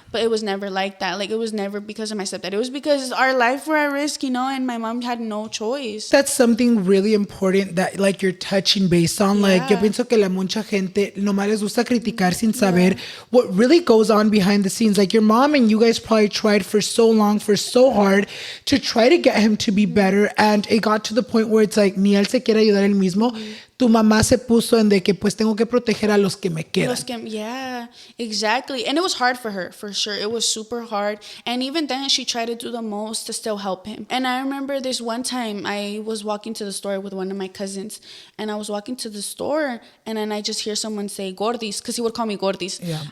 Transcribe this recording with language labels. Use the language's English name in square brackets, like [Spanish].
[English] But it was never like that. Like, it was never because of my stepdad. It was because our life were at risk, you know, and my mom had no choice. That's something really important that like you're touching base on. [Spanish] Like, yo pienso que la mucha gente nomás les gusta criticar sin saber [English] what really goes on behind the scenes. Like, your mom and you guys probably tried for so long, for so hard to try to get him to be better. And it got to the point where it's like, [Spanish] ni él se quiere ayudar él mismo. Tu mamá se puso en de que pues tengo que proteger a los que me quedan. [English] Yeah, exactly. And it was hard for her, for sure. It was super hard. And even then, she tried to do the most to still help him. And I remember this one time, I was walking to the store with one of my cousins. And I was walking to the store, and then I just hear someone say, Gordis, because he would call me Gordis. Yeah.